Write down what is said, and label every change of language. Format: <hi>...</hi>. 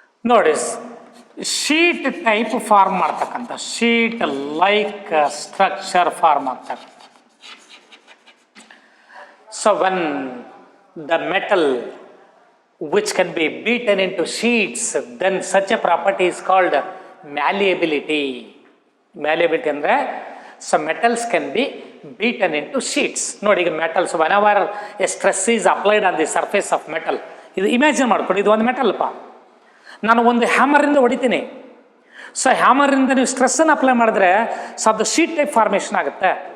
<kn>ನೋಡಿ, sheet type form ಮಾಡ್ತಕ್ಕಂಥ, sheet like structure form ಆಗ್ತಕ್ಕಂಥ.</kn> <en>So when the metal which can be beaten into sheets, then such a property is called malleability. Malleability</en> <kn>ಅಂದ್ರೆ</kn> <en>some metals can be beaten into sheets.</en> <kn>ನೋಡಿ, ಈಗ</kn> <en>metals whenever a stress is applied on the surface of metal,</en> <kn>ಇದು imagine ಮಾಡ್ಕೊಳ್ಳಿ, ಇದು ಒಂದು ಮೆಟಲ್ಪ, ನಾನು ಒಂದು ಹ್ಯಾಮರಿಂದ ಹೊಡಿತೀನಿ. ಸೊ ಹ್ಯಾಮರಿಂದ ನೀವು ಸ್ಟ್ರೆಸ್ಸನ್ನು ಅಪ್ಲೈ ಮಾಡಿದ್ರೆ ಸೊ ಅದು ಶೀಟ್ ಟೈಪ್ ಫಾರ್ಮೇಷನ್ ಆಗುತ್ತೆ.</kn>